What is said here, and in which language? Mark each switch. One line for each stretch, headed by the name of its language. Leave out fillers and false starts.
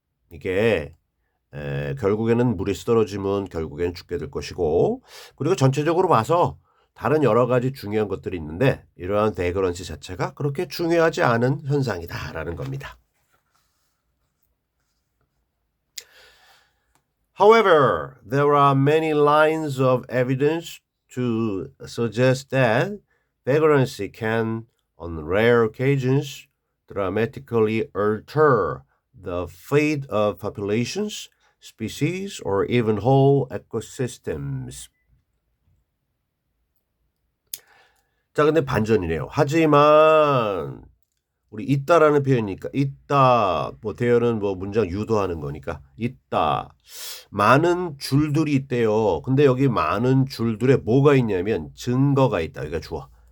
Korean: 이게 결국에는 물에 떨어지면 결국엔 죽게 될 것이고 그리고 전체적으로 봐서 다른 여러 가지 중요한 것들이 있는데 이러한 베거런시 자체가 그렇게 중요하지 않은 현상이다라는 겁니다.
English: However, there are many lines of evidence to suggest that vagrancy can, on rare occasions, dramatically alter the fate of populations, species, or even whole ecosystems.
Korean: 자, 근데 반전이네요. 하지만 우리 있다라는 표현이니까 있다 뭐 대열은 뭐 문장 유도하는 거니까 있다. 많은 줄들이 있대요. 근데 여기 많은 줄들에 뭐가 있냐면 증거가 있다. 여기가 주어.